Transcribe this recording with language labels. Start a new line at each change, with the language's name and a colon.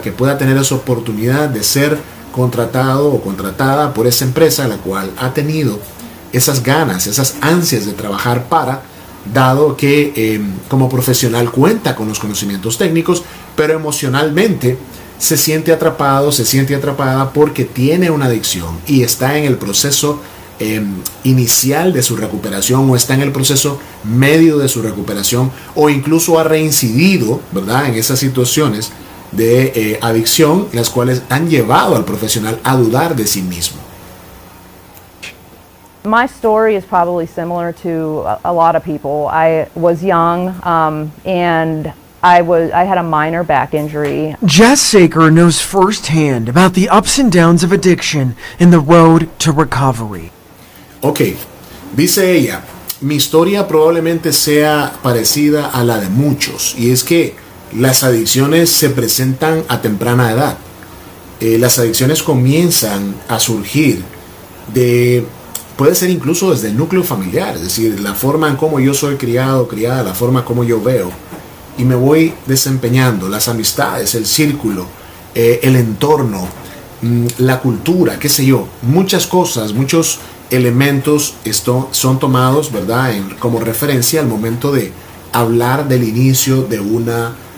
Spanish: Que pueda tener esa oportunidad de ser contratado o contratada por esa empresa la cual ha tenido esas ganas, esas ansias de trabajar dado que como profesional cuenta con los conocimientos técnicos, pero emocionalmente se siente atrapado, se siente atrapada porque tiene una adicción y está en el proceso inicial de su recuperación o está en el proceso medio de su recuperación o incluso ha reincidido, ¿verdad?, en esas situaciones de adicción, las cuales han llevado al profesional a dudar de sí mismo.
English: My story is probably similar to a lot of people. I was young and I had a minor back injury. Jess Saker knows firsthand about the ups and downs of addiction and the road to recovery.
Spanish: Ok, dice ella, mi historia probablemente sea parecida a la de muchos, y es que las adicciones se presentan a temprana edad. Las adicciones comienzan a surgir puede ser incluso desde el núcleo familiar, es decir, la forma en cómo yo soy criada, la forma como yo veo, y me voy desempeñando, las amistades, el círculo, el entorno, la cultura, qué sé yo, muchas cosas, muchos elementos son tomados, ¿verdad?, como referencia al momento de hablar del inicio de una